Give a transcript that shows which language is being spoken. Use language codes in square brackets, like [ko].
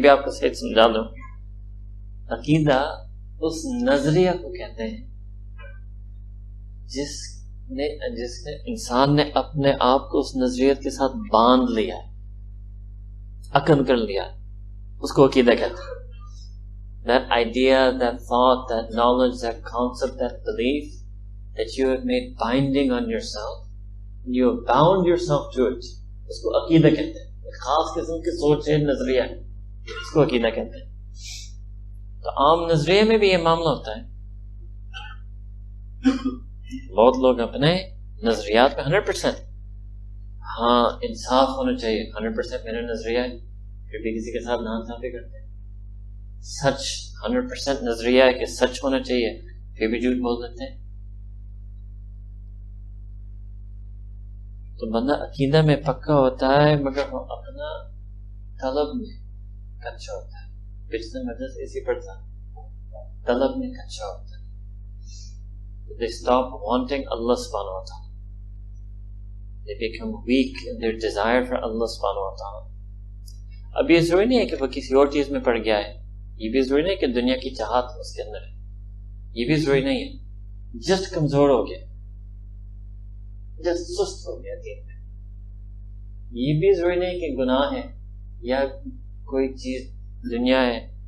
[ur] بھی آپ کو صحیح سمجھا دوں، عقیدہ اس نظریہ کو کہتے ہیں جس نے انسان نے اپنے آپ کو اس نظریت کے ساتھ باندھ لیا ہے، عقد کر لیا. اس کو عقیدہ کہتے ہیں. [en] That idea, that thought, that knowledge, that concept, that belief that you have made binding on yourself, you have bound yourself to it. [ur] اس کو عقیدہ کہتے ہیں. ایک خاص قسم کی سوچ ہے، نظریہ ہے، اس کو عقیدہ کہتے ہیں. تو عام نظریے میں بھی یہ معاملہ ہوتا ہے. بہت لوگ اپنے نظریات پہ 100% ہاں انصاف ہونا چاہیے، 100% میرا نظریہ ہے، پھر بھی کسی کے ساتھ ناانصافی کرتے ہیں. سچ 100% نظریہ ہے کہ سچ ہونا چاہیے، پھر بھی جھوٹ بول دیتے ہیں. تو بندہ عقیدہ میں پکا ہوتا ہے مگر وہ اپنا طلب میں کچا ہوتا ہے. پچھلے مجلس اسی پر تھا، طلب میں کچا ہوتا ہے. [en] They stop wanting Allah subhanahu wa ta'ala. They become weak in their desire for Allah subhanahu wa ta'ala. [ur] اب یہ ضروری نہیں ہے کہ وہ کسی اور چیز میں پڑ گیا ہے. یہ بھی ضروری نہیں کہ دنیا کی چاہت اس کے اندر ہے. یہ بھی ضروری نہیں ہے. جسٹ کمزور ہو گیا، جسٹ سست ہو گیا دین میں. یہ بھی ضروری نہیں کہ گناہ ہے یا کوئی چیز دنیا ہے.